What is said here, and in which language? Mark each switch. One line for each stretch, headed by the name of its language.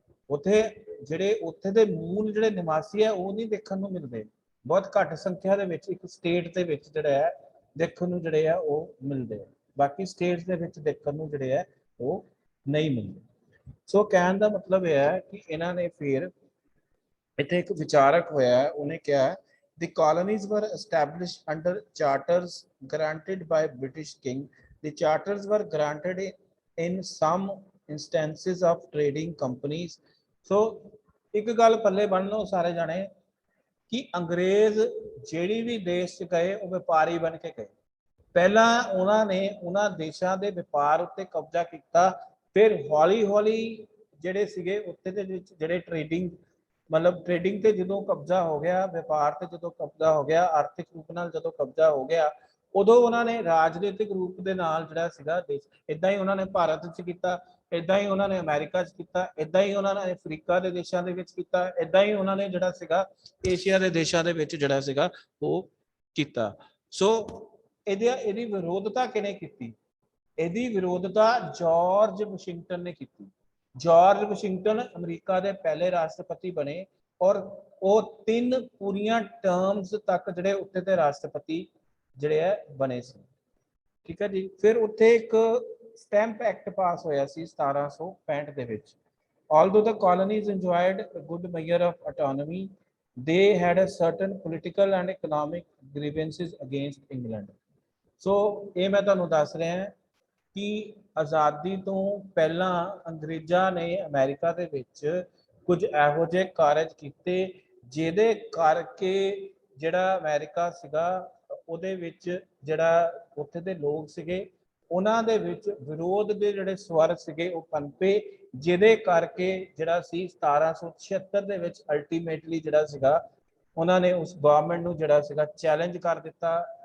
Punjabi: ਉੱਥੇ ਜਿਹੜੇ ਉੱਥੇ ਦੇ ਮੂਲ ਜਿਹੜੇ ਨਿਵਾਸੀ ਹੈ ਉਹ ਨਹੀਂ ਦੇਖਣ ਨੂੰ ਮਿਲਦੇ, ਬਹੁਤ ਘੱਟ ਸੰਖਿਆ ਦੇ ਵਿੱਚ ਇੱਕ ਸਟੇਟ ਦੇ ਵਿੱਚ ਜਿਹੜਾ ਹੈ ਦੇਖਣ ਨੂੰ ਜਿਹੜੇ ਆ ਉਹ ਮਿਲਦੇ ਆ, ਬਾਕੀ ਸਟੇਟਸ ਦੇ ਵਿੱਚ ਦੇਖਣ ਨੂੰ ਜਿਹੜੇ ਆ ਉਹ ਨਹੀਂ ਮਿਲਦੇ। ਸੋ ਕਹਿਣ ਦਾ ਮਤਲਬ ਇਹ ਹੈ ਕਿ ਇਹਨਾਂ ਨੇ ਫਿਰ ਇੱਥੇ ਇੱਕ ਵਿਚਾਰਕ ਹੋਇਆ, ਉਹਨੇ ਕਿਹਾ
English: the colonies were established under charters granted by British king. The charters were granted in some instances of trading companies.
Punjabi: So ਇੱਕ ਗੱਲ ਪੱਲੇ ਬੰਨ ਲਓ ਸਾਰੇ ਜਾਣੇ ਕਿ ਅੰਗਰੇਜ਼ ਜਿਹੜੀ ਵੀ ਦੇਸ਼ 'ਚ ਗਏ ਉਹ ਵਪਾਰੀ ਬਣ ਕੇ ਗਏ। ਪਹਿਲਾਂ ਉਹਨਾਂ ਨੇ ਉਹਨਾਂ ਦੇਸ਼ਾਂ ਦੇ ਵਪਾਰ ਉੱਤੇ ਕਬਜ਼ਾ ਕੀਤਾ, ਫਿਰ ਹੌਲੀ ਹੌਲੀ ਜਿਹੜੇ ਸੀਗੇ ਉੱਥੇ ਦੇ ਵਿੱਚ ਜਿਹੜੇ ਟ੍ਰੇਡਿੰਗ ਮਤਲਬ ਟ੍ਰੇਡਿੰਗ ਤੇ ਜਦੋਂ ਕਬਜ਼ਾ ਹੋ ਗਿਆ, ਵਪਾਰ ਤੇ ਜਦੋਂ ਕਬਜ਼ਾ ਹੋ ਗਿਆ, ਆਰਥਿਕ ਰੂਪ ਨਾਲ ਜਦੋਂ ਕਬਜ਼ਾ ਹੋ ਗਿਆ, ਉਦੋਂ ਉਹਨਾਂ ਨੇ ਰਾਜਨੀਤਿਕ ਰੂਪ ਦੇ ਨਾਲ ਜਿਹੜਾ ਸੀਗਾ ਦੇਸ਼, ਇਦਾਂ ਹੀ ਉਹਨਾਂ ਨੇ ਭਾਰਤ 'ਚ ਕੀਤਾ, ਇਦਾਂ ਹੀ ਉਹਨਾਂ ਨੇ ਅਮਰੀਕਾ 'ਚ ਕੀਤਾ, ਇਦਾਂ ਹੀ ਉਹਨਾਂ ਨੇ ਅਫਰੀਕਾ ਦੇ ਦੇਸ਼ਾਂ ਦੇ ਵਿੱਚ ਕੀਤਾ, ਇਦਾਂ ਹੀ ਉਹਨਾਂ ਨੇ ਜਿਹੜਾ ਸੀਗਾ ਏਸ਼ੀਆ ਦੇ ਦੇਸ਼ਾਂ ਦੇ ਵਿੱਚ ਜਿਹੜਾ ਸੀਗਾ ਉਹ ਕੀਤਾ। ਸੋ ਇਹਦੀ ਵਿਰੋਧਤਾ ਕਿਹਨੇ ਕੀਤੀ? ਇਹਦੀ ਵਿਰੋਧਤਾ ਜਾਰਜ ਵਾਸ਼ਿੰਗਟਨ ਨੇ ਕੀਤੀ। ਜਾਰਜ ਵਾਸ਼ਿੰਗਟਨ ਅਮਰੀਕਾ ਦੇ ਪਹਿਲੇ ਰਾਸ਼ਟਰਪਤੀ ਬਣੇ ਔਰ ਉਹ 3 ਪੂਰੀਆਂ ਟਰਮਸ ਤੱਕ ਜਿਹੜੇ ਉੱਥੇ ਦੇ ਰਾਸ਼ਟਰਪਤੀ ਜਿਹੜੇ ਹੈ ਬਣੇ ਸੀ। ਠੀਕ ਹੈ ਜੀ। ਫਿਰ ਉੱਥੇ ਇੱਕ ਸਟੈਂਪ ਐਕਟ ਪਾਸ ਹੋਇਆ ਸੀ 1765 ਦੇ ਵਿੱਚ।
English: Although the colonies enjoyed a good measure of autonomy, they had a certain political and economic grievances against England.
Punjabi: ਸੋ ਇਹ ਮੈਂ ਤੁਹਾਨੂੰ ਦੱਸ ਰਿਹਾ ਕਿ ਆਜ਼ਾਦੀ ਤੋਂ ਪਹਿਲਾਂ ਅੰਗਰੇਜ਼ਾਂ ਨੇ ਅਮਰੀਕਾ ਦੇ ਵਿੱਚ ਕੁਝ ਇਹੋ ਜਿਹੇ ਕਾਰਜ ਕੀਤੇ ਜਿਹਦੇ ਕਰਕੇ ਜਿਹੜਾ ਅਮਰੀਕਾ ਸੀਗਾ ਉਹਦੇ ਵਿੱਚ ਜਿਹੜਾ ਉੱਥੇ ਦੇ ਲੋਕ ਸੀਗੇ ਉਹਨਾਂ ਦੇ ਵਿੱਚ ਵਿਰੋਧ ਦੇ ਜਿਹੜੇ ਸਵਰ ਸੀਗੇ ਉਹ ਪਨਪੇ, ਜਿਹਦੇ ਕਰਕੇ ਜਿਹੜਾ ਸੀ 1776 ਦੇ ਵਿੱਚ ਅਲਟੀਮੇਟਲੀ ਜਿਹੜਾ ਸੀਗਾ ਉਹਨਾਂ ਨੇ ਉਸ ਗਵਰਨਮੈਂਟ ਨੂੰ ਜਿਹੜਾ ਸੀਗਾ ਚੈਲੰਜ ਕਰ ਦਿੱਤਾ।